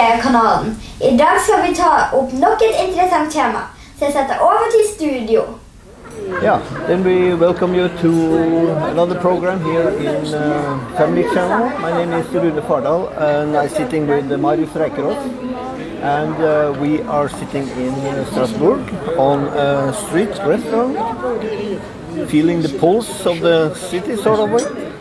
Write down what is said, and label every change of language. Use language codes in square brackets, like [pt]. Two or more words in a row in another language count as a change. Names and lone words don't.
[no] kanalen. I dag skal vi ta opp nok et interessant tema, så jeg setter over til studio. [en] Yeah, then we welcome you to another program here in Family Channel. My name is Rune Fardal and I'm sitting with Marius Reikerås. And we are sitting in Strasbourg on a street restaurant, feeling the pulse of the city sort of way.